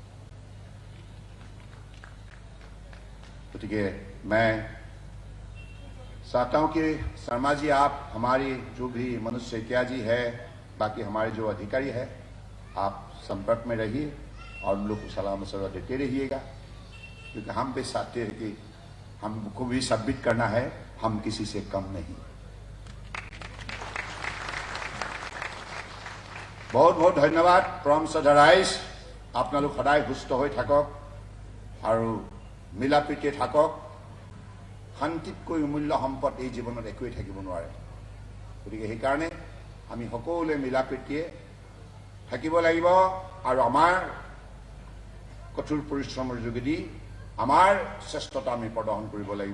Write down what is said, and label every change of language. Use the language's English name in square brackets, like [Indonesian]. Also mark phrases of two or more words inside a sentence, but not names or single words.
[Hindi] गए मैं चाहता हूं कि शर्मा जी, आप हमारी जो भी मनुष्य इत्यादि है, बाकी हमारे जो अधिकारी है, आप संपर्क में रहिए और उन लोग को सलाह मशवरा देते रहिएगा, क्योंकि हम भी चाहते हैं कि हमको भी साबित करना है हम किसी से कम नहीं। बहुत बहुत धन्यवाद। [Assamese] फ्रॉम सदाराइज আপোনালোক সদায় সুস্থ হৈ থাকক আৰু মিলা প্ৰীতিৰে থাকক। শান্তিতকৈ অমূল্য সম্পদ এই জীৱনত একোৱেই থাকিব নোৱাৰে। গতিকে সেইকাৰণে আমি সকলোৱে মিলা প্ৰীতিৰে থাকিব লাগিব আৰু আমাৰ কঠোৰ পৰিশ্ৰমৰ যোগেদি আমাৰ শ্ৰেষ্ঠতা আমি প্ৰদৰ্শন কৰিব লাগিব।